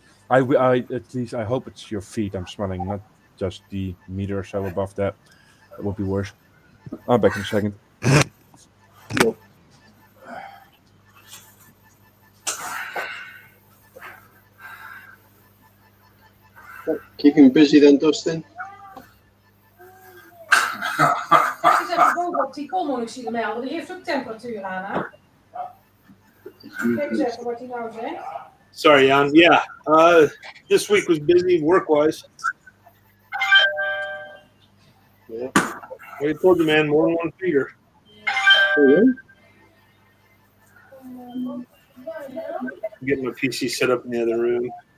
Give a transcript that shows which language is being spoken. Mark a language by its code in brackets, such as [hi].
[en] I at least I hope it's your feet I'm smelling, not just the meter or so above that. That would be worse. I'll be back in a second. Nope. Keep him busy then, Dustin. [nl] Ik zet boven op die kolom, ik zie hem melden. Die heeft ook temperatuur aan, hè? Kijk eens even wat hij nou zegt. [en] Sorry, Jan. Yeah. This week was busy work-wise. Yeah. I told you, man, more than one feeder. Oh, I'm getting my PC set up in the other room.